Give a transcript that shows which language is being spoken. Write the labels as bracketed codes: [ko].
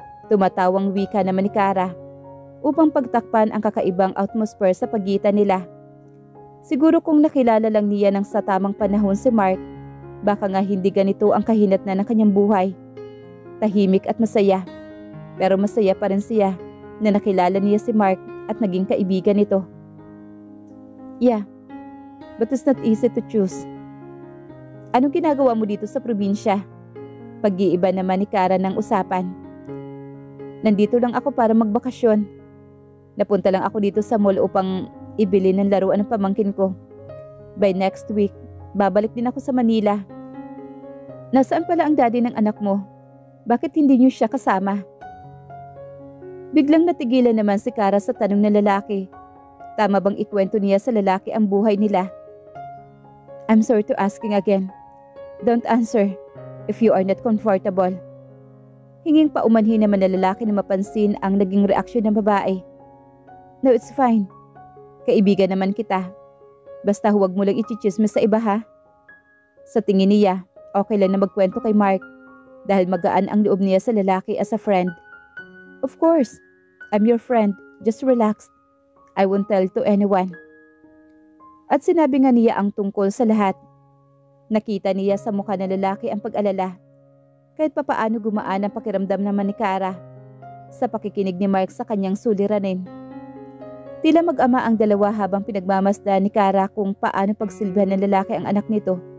[tl] Tumatawang wika naman ni Kara upang pagtakpan ang kakaibang atmosphere sa pagitan nila. Siguro kung nakilala lang niya ng sa tamang panahon si Mark, baka nga hindi ganito ang kahinatnan ng kanyang buhay. Tahimik at masaya. Pero masaya pa rin siya na nakilala niya si Mark at naging kaibigan nito. [en] Yeah, but it's not easy to choose. [tl] Anong ginagawa mo dito sa probinsya? Pag-iiba naman ni Kara ng usapan. Nandito lang ako para magbakasyon. Napunta lang ako dito sa mall upang ibili ng laruan ng pamangkin ko. [en] By next week, [tl] babalik din ako sa Manila. Nasaan pala ang daddy ng anak mo? Bakit hindi niyo siya kasama? Biglang natigilan naman si Kara sa tanong ng lalaki. Tama bang ikwento niya sa lalaki ang buhay nila? [en] I'm sorry to asking again. Don't answer if you are not comfortable. [tl] Hinging paumanhin naman ng lalaki na mapansin ang naging reaksyon ng babae. [en] No, it's fine. [tl] Kaibigan naman kita. Basta huwag mo lang ichichismis sa iba ha. Sa tingin niya, okay lang na magkwento kay Mark dahil magaan ang loob niya sa lalaki [en] as a friend. Of course, I'm your friend. Just relax. I won't tell to anyone. [tl] At sinabi nga niya ang tungkol sa lahat. Nakita niya sa mukha ng lalaki ang pag-alala. Kahit papaano gumaan ang pakiramdam naman ni Kara sa pakikinig ni Mark sa kanyang suliranin. Tila mag-ama ang dalawa habang pinagmamasdan ni Kara kung paano pagsilbihan ng lalaki ang anak nito.